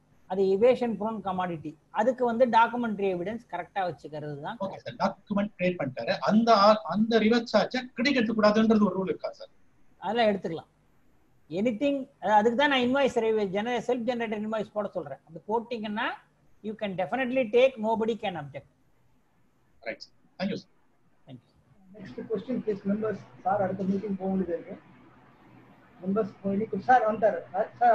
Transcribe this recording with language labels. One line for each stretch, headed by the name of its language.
Tamil: அது evasion prone commodity. அதுக்கு வந்து டாக்குமெண்ட்ரி எவிடன்ஸ் கரெக்டா வச்சுக்கிறது தான். ஓகே சார், டாக்குமெண்ட் கிரியேட் பண்ணிட்டாரு. அந்த ரிவர்ஸ் சார்ஜ் கிரெடிட் எடுக்க கூடாதுன்றது ஒரு ரூல் இருக்கா சார்? அதெல்லாம் எடுத்துக்கலாம். எனிதிங், அதுக்கு தான் நான் இன்வாய்ஸ் செல்ஃப் ஜெனரேட்டட் இன்வாய்ஸ் போட சொல்றேன். அது போட்டீங்கன்னா
English: you can definitely take, nobody can object. Right. Thank you sir. Thank you. Next question please members.
Tamil: Sir அடுத்த மீட்டிங் போக வேண்டியது இருக்கு. members இன்னைக்கு சார் வந்தாரு சார்.